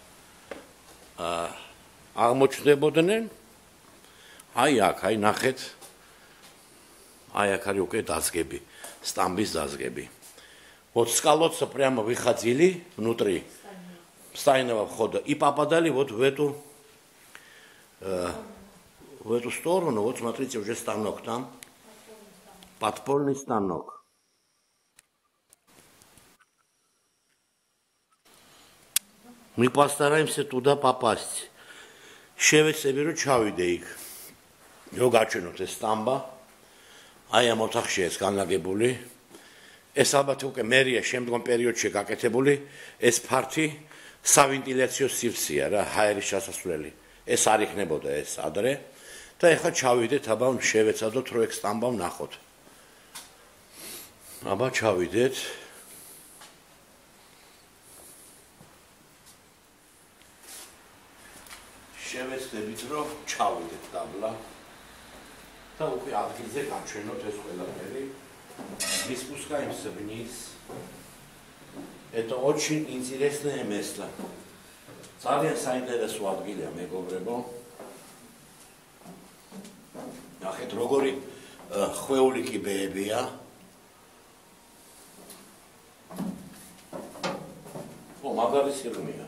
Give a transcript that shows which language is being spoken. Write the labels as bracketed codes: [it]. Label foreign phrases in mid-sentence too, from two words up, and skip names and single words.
[ka] აღმოჩნდებოდნენ აი აქ, აი ნახეთ აი აქ არის უკვე დაზგები, სტამბის дазгები. [ru] Вот с колодца прямо выходили внутри стайного входа и попадали вот в эту сторону, вот смотрите, уже станок там, подпольный станок. Мы постараемся туда попасть. [ka] Შევეცდები რომ ჩავიდე იქ. რო გაჩვენოთ ეს სტამბა, აი ამ ოთახში ეს განლაგებული. ეს ალბათ უკვე მერია შემდგომ პერიოდში გაკეთებული, ეს ფართი სავენტილიაციო სივრცეა რა, ჰაერის ჩასასვლელი. ეს არ იქნებოდა ეს ადრე. და ეხლა ჩავიდეთ, აბა შევეცადოთ რო ეგ სტამბა ვნახოთ. აბა ჩავიდეთ. შევეცდებით რომ ჩავიდეთ დაბლა. და უკვე ადგილზე გაჩვენოთ ეს ყველაფერი. [ru] Не спускаемся вниз. Это очень интересное место. [ka] ძალიან საინტერესო ადგილია, მეგობრებო. ნახეთ როგორი ხვეული კიბეებია. მაგარი სიღრმეა.